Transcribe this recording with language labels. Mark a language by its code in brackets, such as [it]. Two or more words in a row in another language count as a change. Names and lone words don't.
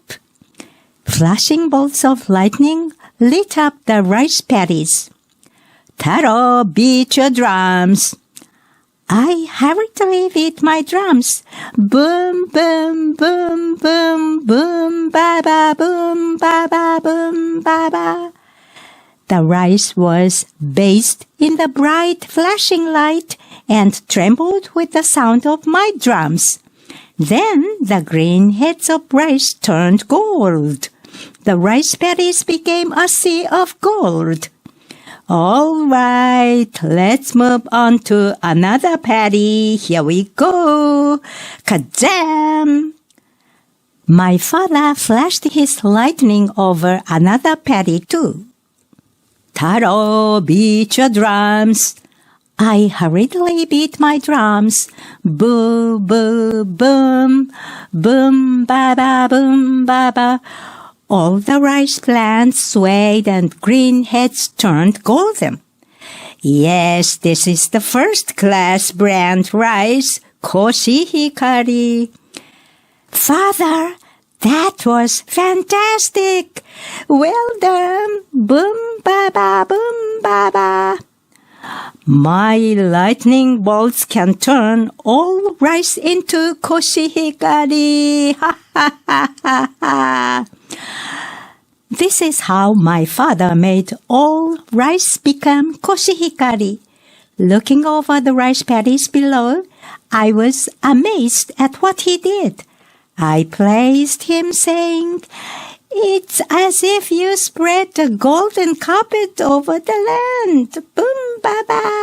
[en] Flashing bolts of lightning lit up the rice paddies. "Taro, beat your drums." I hurriedly beat my drums. Boom, boom, boom, boom, boom, ba-ba, boom, ba-ba, boom, ba-ba. The rice was bathed in the bright flashing light and trembled with the sound of my drums. Then the green heads of rice turned gold. The rice paddies became a sea of gold. All right, let's move on to another paddy. Here we go. Kazam! My father flashed his lightning over another paddy too. "Taro, beat your drums." I hurriedly beat my drums. Boo, boo, boom, boom, ba-ba, boom, ba-ba. All the rice plants swayed and green heads turned golden. Yes, this is the first-class brand rice, Koshihikari. Father, that was fantastic! Well done! Boom, ba-ba, boom, ba-ba. My lightning bolts can turn all rice into koshihikari. Ha, ha, ha, ha, ha. This is how my father made all rice become koshihikari. Looking over the rice paddies below, I was amazed at what he did. I praised him, saying, "It's as if you spread a golden carpet over the land.